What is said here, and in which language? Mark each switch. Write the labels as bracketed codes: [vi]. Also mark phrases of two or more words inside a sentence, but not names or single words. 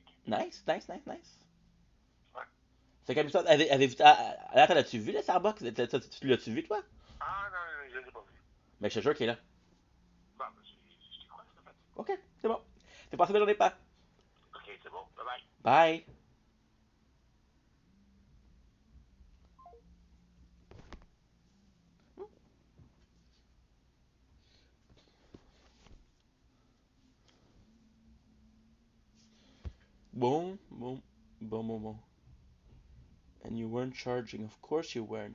[en] Nice, nice, nice, nice. [fr] Ouais. C'est comme ça, avez-vous. Là, l'as-tu vu, le Starbucks? Tu l'as-tu vu, toi? Ah, non, non, je l'ai pas vu. Mais je te jure qu'il est là. Bon, ben, je t'y crois, ça fait. Ok, c'est bon. Fais passer belle journée, pas. Ok, c'est bon. [en] Bye bye. Bye. Boom, boom, boom, boom, boom. And you weren't charging. Of course you weren't.